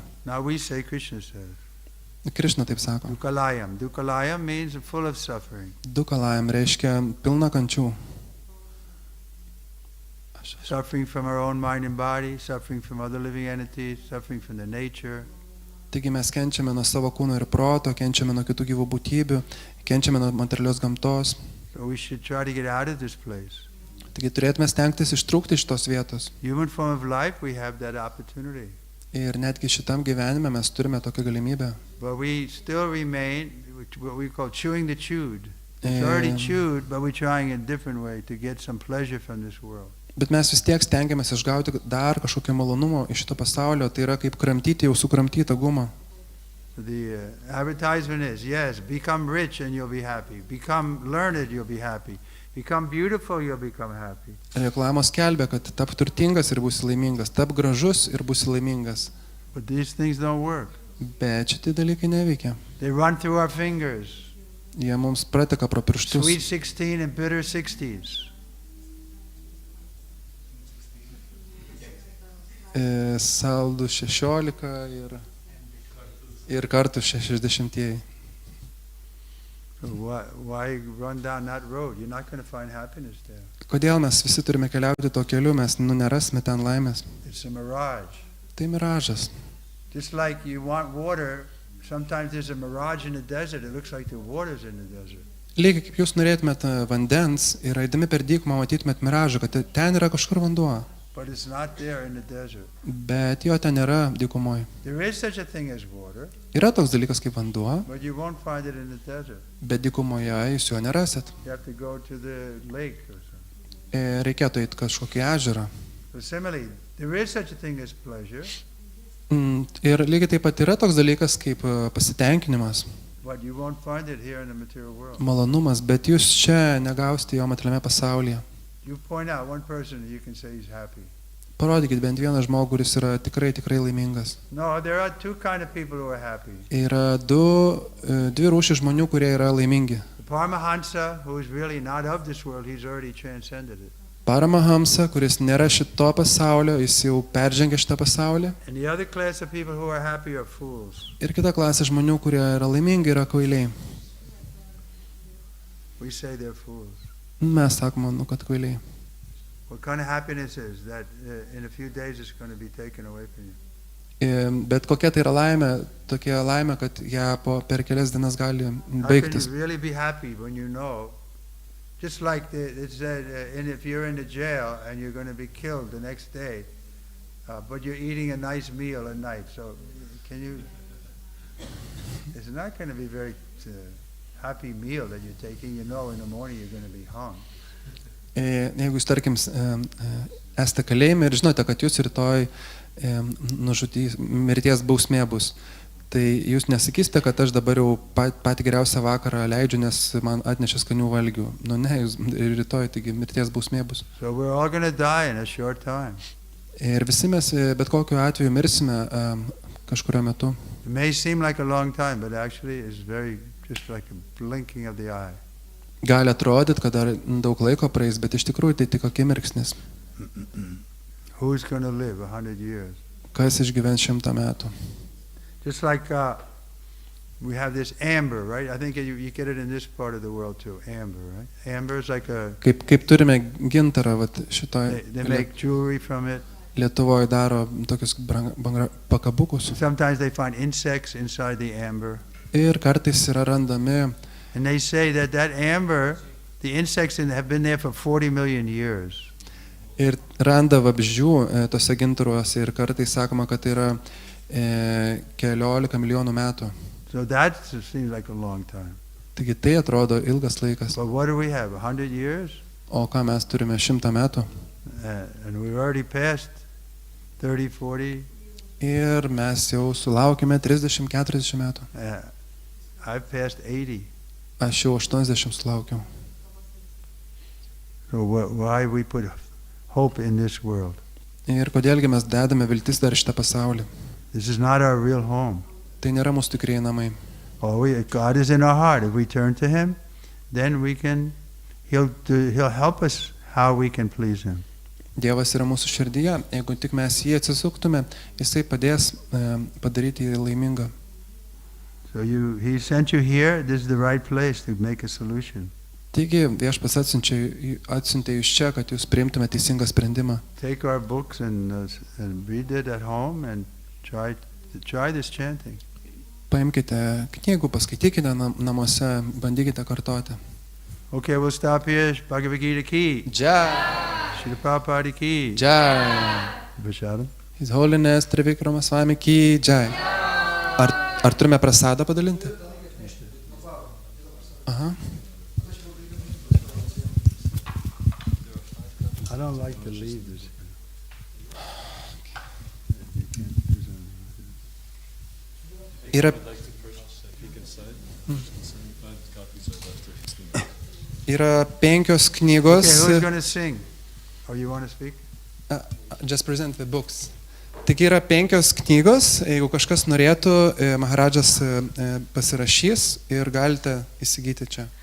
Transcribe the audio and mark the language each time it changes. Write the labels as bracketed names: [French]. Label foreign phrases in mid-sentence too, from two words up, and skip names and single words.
[English] Now we say, Krishna says. [Lithuanian] Krišna taip sako. [English] Dukalayam. Dukalayam means full of suffering. [Lithuanian] Dukalayam reiškia pilna kančių. [English] Suffering from our own mind and body, suffering from other living entities, suffering from the nature. [Lithuanian] Taigi mes kenčiame nuo savo kūno ir proto, kenčiame nuo kitų gyvų būtybių, kenčiame nuo materialios gamtos. [English] So we should try to get out of this place. [Lithuanian] Taigi turėtume stengtis ištrūkti iš tos vietos. [English] Human form of life, we have that opportunity. [Lithuanian] Ir netgi šitam gyvenime mes turime tokią galimybę. [English] But we still remain what we call chewing the chewed. It's already chewed, but we're trying a different way to get some pleasure from this world. [Lithuanian] Bet mes vis tiek stengiamės išgauti dar kažkokio malonumo iš šito pasaulio, tai yra kaip kramtyti jau sukramtytą gumą. [English] The advertisement is, yes, become rich and you'll be happy. Become learned, you'll be happy. Become beautiful, you'll become happy. [Lithuanian] Reklamos skelbia, kad tap turtingas ir būsi laimingas, tap gražus ir būsi laimingas. [English] But these things don't work. [Lithuanian] Bet šitie dalykai neveikia. [English] They run through our fingers. [Lithuanian] Jie mums prateka pro pirštus. [English] Sweet 16 and bitter 60s. [Lithuanian] Saldų 16 ir kartų 60. [English] So why run down that road? You're not going to find happiness there. [Lithuanian] Kodėl mes visi turime keliauti tuo keliu, mes nerasime ten laimės. [English] It's a mirage. [Lithuanian] Tai miražas. [English] Just like you want water, sometimes there's a mirage in the desert. It looks like the water's in the desert. [Lithuanian] Lygiai kaip jūs norėtumėt vandens ir eidami per dykumą matytumėt miražą, kad ten yra kažkur vanduo, [English] But it's not there in the desert. [Lithuanian] bet jo ten nėra dykumoje. [English] There is such a thing as water, [Lithuanian] Yra toks dalykas kaip vanduo, [English] but you won't find it in the desert. [Lithuanian] bet dykumoje jūs jo nerasit. [English] You have to go to the lake or something. [Lithuanian] Reikėtų eiti kažkokį ežerą. [English] So similarly, there is such a thing as pleasure, [Lithuanian] Ir lygiai taip pat yra toks dalykas kaip pasitenkinimas, [English] but you won't find it here in the material world. [Lithuanian] malonumas, bet jūs čia negausite jo materialiame pasaulyje. [English] You point out one person that you can say he's happy. [Lithuanian] Parodykit bent vieną žmogų, kuris yra tikrai laimingas. [English] No, there are two kind of people who are happy. [Lithuanian] Yra dvi rūšys žmonių, kurie yra laimingi. [English] The Paramahansa, who is really not of this world, he's already transcended it. [Lithuanian] Paramahamsa, kuris nėra šito pasaulio, jis jau peržengė šitą pasaulį. [English] And the other class of people who are happy are fools. [Lithuanian] Ir kita klasė žmonių, kurie yra laimingi, yra kvailiai. [English] We say they're fools. [Lithuanian] Mes sakome, kad kvailiai. [English] What kind of happiness is that in a few days it's going to be taken away from you? [Lithuanian] Bet kokia tai yra laimė, tokia laimė, kad ją per kelias dienas gali [English] How [Lithuanian] baigtis. [English] can you really be happy when you know, just like it said, if you're in the jail and you're going to be killed the next day, but you're eating a nice meal at night, so can you, it's not going to be very happy meal that you're taking, you know in the morning you're going to be hung. [Lithuanian] Jeigu jūs, tarkim, esate kalėjime ir žinote, kad jūs rytoj mirties bausmė bus, tai jūs nesakysite, kad aš dabar jau patį geriausią vakarą leidžiu, nes man atnešė skanių valgių. Nu ne, jūs rytoj, taigi mirties bausmė bus. [English] So we're all going to die in a short time. [Lithuanian] Ir visi mes bet kokiu atveju mirsime kažkurio metu. [English] It may seem like a long time, but actually it's just like a blinking of the eye. [Lithuanian] Gali atrodyti, kad dar daug laiko praeis, bet iš tikrųjų tai tik akimirksnis. [English] Who's going to live 100 years? [Lithuanian] Kas išgyvens 100 metų? [English] Just like we have this amber, right? I think you get it in this part of the world too, amber, right? Amber is like a... [Lithuanian] Kaip turime gintarą, vat šitoj [English] They make jewelry from it. [Lithuanian] Lietuvoje daro tokius pakabukus. [English] Sometimes they find insects inside the amber. [Lithuanian] Ir kartais yra randami. [English] And they say that amber, the insects have been there for 40 million years. [Lithuanian] Ir randa vabzdžių tose gintaruose ir kartais sakoma, kad tai yra 14 milijonų metų. [English] So that seems like a long time. [Lithuanian] Taigi tai atrodo ilgas laikas. [English] But what do we have, 100 years? [Lithuanian] O ką mes turime 100 metų? [English] And we've already passed 30, 40. [Lithuanian] Ir mes jau sulaukime 30-40 metų. [English] I've passed 80. [Lithuanian] Aš jau 80 sulaukiau. [English] So why we put hope in this world? [Lithuanian] Ir kodėlgi mes dedame viltis dar šitą pasaulį? [English] This is not our real home. [Lithuanian] Tai nėra mūsų tikrieji namai. [English] God is in our heart. If we turn to Him, then He'll help us how we can please Him. [Lithuanian] Dievas yra mūsų širdyje. Jeigu tik mes jį atsisuktume, Jisai padės padaryti jį laimingą. [English] So He sent you here. This is the right place to make a solution. [Lithuanian] Taigi Viešpats atsiuntė jūs čia, kad jūs priimtume teisingą sprendimą. [English] Take our books and read it at home and try this chanting. [Lithuanian] Paimkite knygų, paskaitykite namuose, bandykite kartoti. [English] Okay, we'll stop here. [Hindi] Bhagavad Gita ki. Jai. Srila Prabhupada ki. Jai. [Sanskrit] Vishadam. [English] His Holiness [Hindi] Trivikrama Svamiu ki jai. [Lithuanian] Ar turime prasadą padalinti? Aha. [English] I don't like to leave this. [Lithuanian] Yra 5 knygos. [English] Okay, who's going to sing? Or you want to speak? Just present the books. [Lithuanian] Taigi yra 5 knygos, jeigu kažkas norėtų, Maharadžas pasirašys ir galite įsigyti čia.